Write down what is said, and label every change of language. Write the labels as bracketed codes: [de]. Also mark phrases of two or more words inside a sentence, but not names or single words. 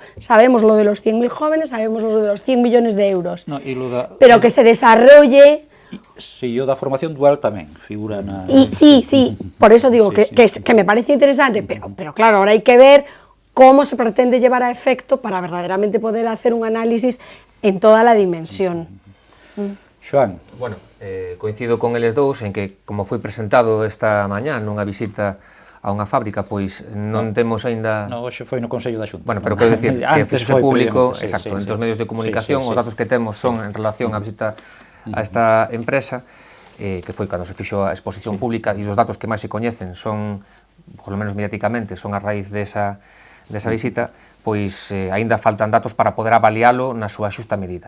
[es] Sabemos lo de los 100.000 jóvenes, sabemos lo de los 100 millones de euros, no, pero que se desarrolle. [gl] Si yo da formación dual tamén figura na... [es] Sí, por eso digo que me parece interesante, pero claro, ahora hay que ver cómo se pretende llevar a efecto para verdaderamente poder hacer un análisis en toda la dimensión. [gl] Xoán. Bueno, coincido con eles dous en que, como foi presentado esta mañá nunha visita a unha fábrica, pois non temos aínda... Non, hoxe foi no Consello da Xunta. Bueno, pero quero dicir que fese público, exacto, entre os medios de comunicación, os datos que temos son en relación á visita a esta empresa, que foi cando se fixo a exposición pública, e os datos que máis se coñecen son, [es] por lo menos [gl] mediáticamente, son a raíz desa visita, pois aínda faltan datos para poder avalialo na súa xusta medida.